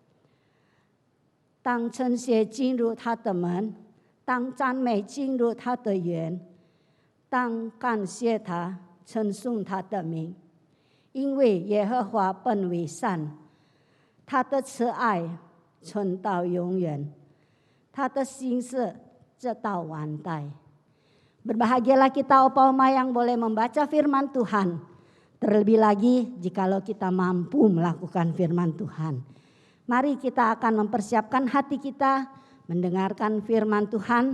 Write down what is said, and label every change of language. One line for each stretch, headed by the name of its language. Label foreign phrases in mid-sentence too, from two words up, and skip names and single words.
Chinese: 当称谢进入他的门，当赞美进入他的园，当感谢他，称颂他的名。因为耶和华本为善，他的慈爱存到永远，他的心事直到万代。
Indonesian: Berbahagialah kita Opa Oma yang boleh membaca firman Tuhan. Terlebih lagi jikalau kita mampu melakukan firman Tuhan. Mari kita akan mempersiapkan hati kita mendengarkan firman Tuhan.